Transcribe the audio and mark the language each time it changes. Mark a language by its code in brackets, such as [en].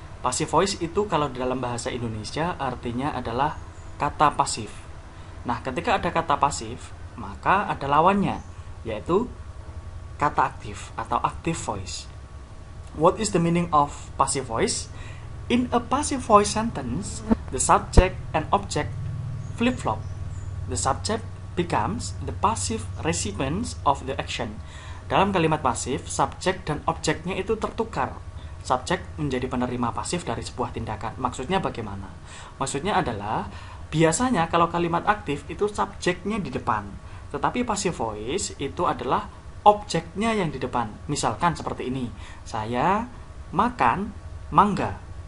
[id] Passive voice itu kalau di dalam bahasa Indonesia artinya adalah kata pasif. Nah, ketika ada kata pasif, maka ada lawannya, yaitu kata aktif atau active voice. [en] What is the meaning of passive voice? In a passive voice sentence, the subject and object flip-flop. The subject becomes the passive recipient of the action. [id] Dalam kalimat pasif, subjek dan objeknya itu tertukar. Subjek menjadi penerima pasif dari sebuah tindakan. Maksudnya bagaimana? Maksudnya adalah, biasanya kalau kalimat aktif itu subjeknya di depan. Tetapi passive voice itu adalah objeknya yang di depan. Misalkan seperti ini, saya makan mangga.